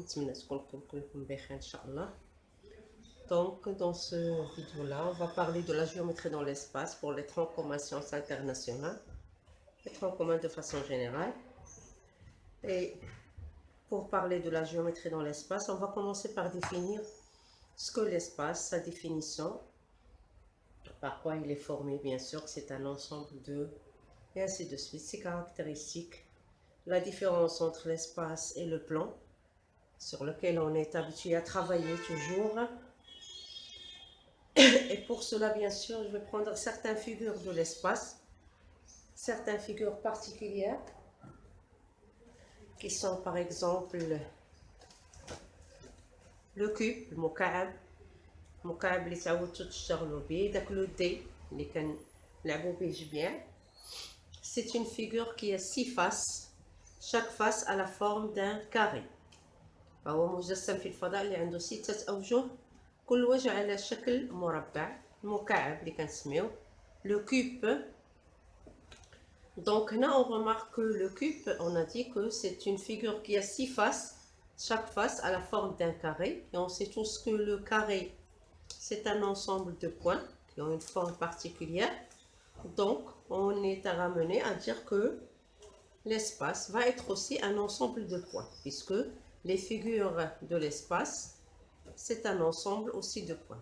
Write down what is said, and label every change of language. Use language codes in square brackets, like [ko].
[ar] نتمنى تكونوا كلكم بخير ان شاء الله. [fr] Donc dans ce vidéo là on va parler de la géométrie dans l'espace pour les troncs communs sciences internationales, les troncs communs de façon générale. Et pour parler de la géométrie dans l'espace, on va commencer par définir ce que l'espace, sa définition, par quoi il est formé. Bien sûr que c'est un ensemble de, et ainsi de suite, ses caractéristiques, la différence entre l'espace et le plan sur lequel on est habitué à travailler toujours. Et pour cela, bien sûr, je vais prendre certaines figures de l'espace, certaines figures particulières, qui sont par exemple le cube, le [ar] مكعب اللي تعودتوا تشتغلوا به، داك لو دي اللي كنلعبوا به جميع. [fr] C'est une figure qui a 6 faces, chaque face a la forme d'un carré. [ar] فهو مجسم في الفضاء اللي عنده 6 أوجه، كل وجه على شكل مربع، المكعب اللي كنسميوه le cube. [fr] Donc là on remarque que le cube, on a dit que c'est une figure qui a 6 faces, chaque face a la forme d'un carré, et on sait tous que le carré c'est un ensemble de points qui ont une forme particulière. Donc on est ramené à dire que l'espace va être aussi un ensemble de points, puisque les figures de l'espace c'est un ensemble aussi de points.